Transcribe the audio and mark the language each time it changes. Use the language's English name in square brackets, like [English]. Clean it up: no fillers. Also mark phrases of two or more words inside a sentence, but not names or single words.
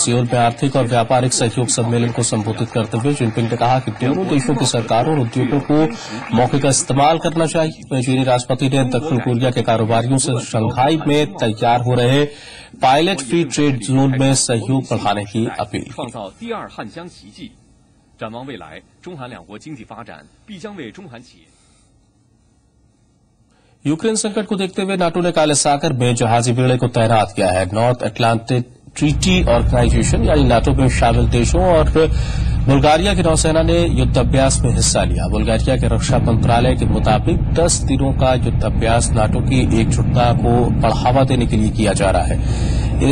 [Hindi] सियोल में आर्थिक और व्यापारिक सहयोग सम्मेलन को संबोधित करते हुए जिनपिंग ने कहा कि दोनों देशों की सरकारों और उद्योगों को मौके का इस्तेमाल करना चाहिए। चीनी राष्ट्रपति ने दक्षिण कोरिया के कारोबारियों से शंघाई में तैयार हो रहे [English] pilot free trade zone [Hindi] में सहयोग बढ़ाने की अपील की। [Chinese] 展望未来，中韩两国经济发展必将为中韩企业。 [Hindi] यूक्रेन संकट को देखते हुए नाटो ने काले सागर में जहाजी बेड़े को तैनात किया है। नॉर्थ अटलांटिक ट्रीटी ऑर्गेनाइजेशन यानी नाटो में शामिल देशों और बुल्गारिया की नौसेना ने युद्धाभ्यास में हिस्सा लिया। बुल्गारिया के रक्षा मंत्रालय के मुताबिक 10 दिनों का युद्धाभ्यास नाटो की एकजुटता को बढ़ावा देने के लिए किया जा रहा है।